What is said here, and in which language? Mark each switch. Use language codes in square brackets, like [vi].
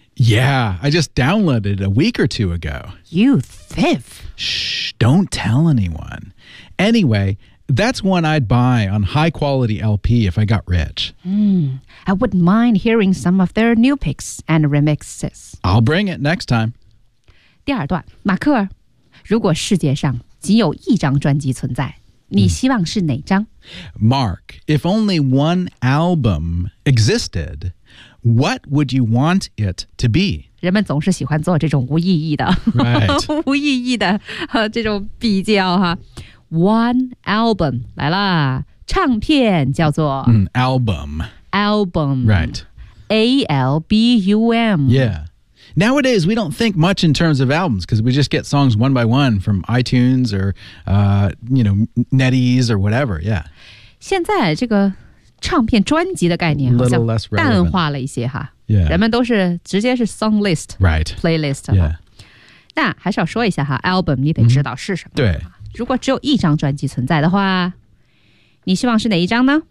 [en] Yeah, I just downloaded it a week or two ago. You thief! Shh, don't tell anyone. Anyway... That's one I'd buy on high-quality LP if I got rich. I wouldn't mind hearing some of their new picks and remixes. I'll bring it next time. [zh] 第二段，马克尔，如果世界上仅有一张专辑存在，你希望是哪张？ [en] Mark, if only one album existed, what would you want it to be? [zh] 人们总是喜欢做这种无意义的、 [en] right. [zh] 无意义的、这种比较哈。 [en] One album, [zh] 来啦，唱片叫做、 [en] album. Album. Right. A-L-B-U-M. Yeah. Nowadays, we don't think much in terms of albums because we just get songs one by one from iTunes or,、NetEase or whatever. Yeah. [zh] 现在这个唱片专辑的概念好像淡化了一些哈。 [en] Yeah. [zh] 人们都是直接是 song list. [en] Right. Playlist. Yeah. [zh] 那还是要说一下哈 ,album 你得知道是什么。对。如果只有一张专辑存在的话，你希望是哪一张呢？